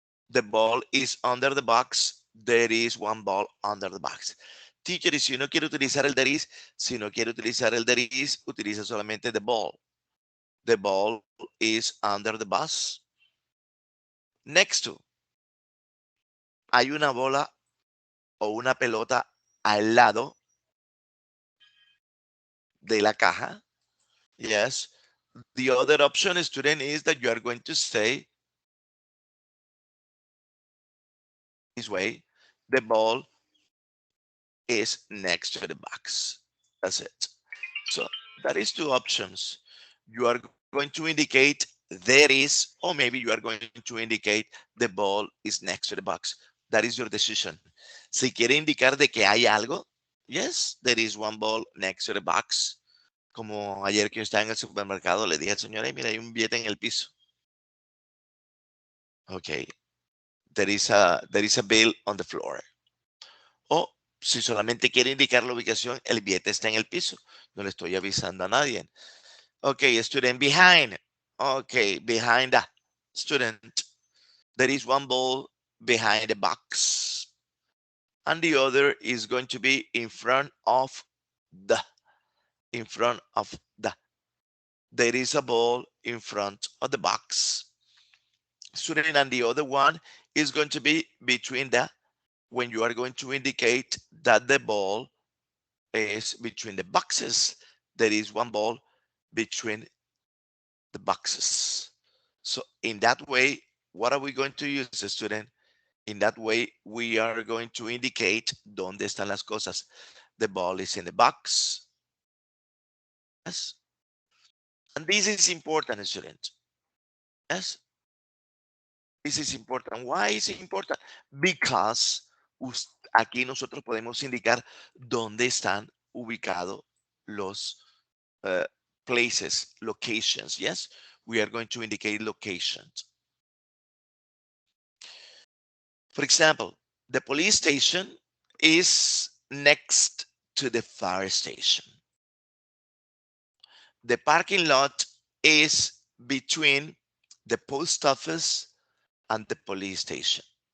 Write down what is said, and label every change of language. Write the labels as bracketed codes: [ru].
[en] The ball is under the box. There is one ball under the box. [es] Teacher, y si uno quiere utilizar el there is, si no quiere utilizar el there is, utiliza solamente the ball. [en] The ball is under the bus. Next to. [es] Hay una bola o una pelota al lado de la caja. Yes. [en] The other option, student, is that you are going to say this way, the ball is next to the box. That's it. So that is two options. You are going to indicate there is, or maybe you are going to indicate the ball is next to the box. That is your decision. [es] Si quiere indicar de que hay algo, [en] yes, there is one ball next to the box. [es] Como ayer que yo estaba en el supermercado, le dije al señor, "Ay, mira, hay un billete en el piso." [en] Okay, there is a bill on the floor. [es] O si solamente quiere indicar la ubicación, el billete está en el piso. No le estoy avisando a nadie. [en] Okay, student behind. Okay, behind the student. There is one ball behind the box. And the other is going to be in front of the. In front of the. There is a ball in front of the box. Student, and the other one is going to be between the, when you are going to indicate that the ball is between the boxes. There is one ball between the boxes. So in that way, what are we going to use, student? In that way, we are going to indicate [es] dónde están las cosas. [en] The ball is in the box. Yes. And this is important, student. Yes. This is important. Why is it important? [es] Because aquí nosotros podemos indicar dónde están ubicados los places, locations. [en] Yes, we are going to indicate locations. For example, the police station is next to the fire station. The parking lot is between the post office and the police station.